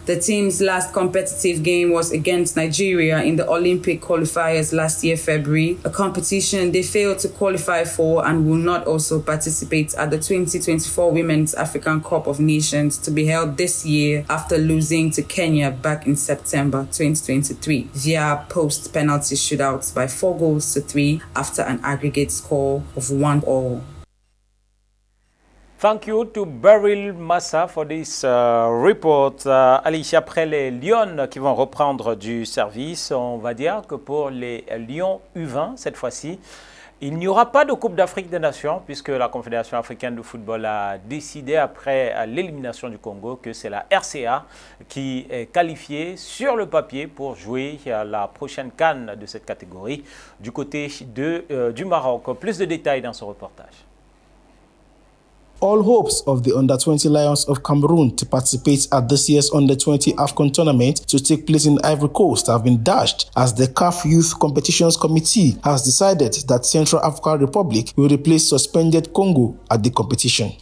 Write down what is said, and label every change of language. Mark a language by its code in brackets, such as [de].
[en] The team's last competitive game was against Nigeria in the Olympic qualifiers last year, February, a competition they failed to qualify for and will not also participate at the 2024 Women's African Cup of Nations to be held this year after losing to Kenya back in September 2023 via post-penalty shootouts by 4-3 after an aggregate score of 1-1. Thank you to Beryl Massa for this report. [fr] Alicia, après les Lions qui vont reprendre du service, on va dire que pour les Lions U20, cette fois-ci, il n'y aura pas de Coupe d'Afrique des Nations puisque la Confédération africaine de football a décidé après l'élimination du Congo que c'est la RCA qui est qualifiée sur le papier pour jouer la prochaine CAN de cette catégorie du côté du Maroc. Plus de détails dans ce reportage. [en] All hopes of the Under-20 Lions of Cameroon to participate at this year's Under-20 AFCON tournament to take place in Ivory Coast have been dashed as the CAF Youth Competitions Committee has decided that Central African Republic will replace suspended Congo at the competition.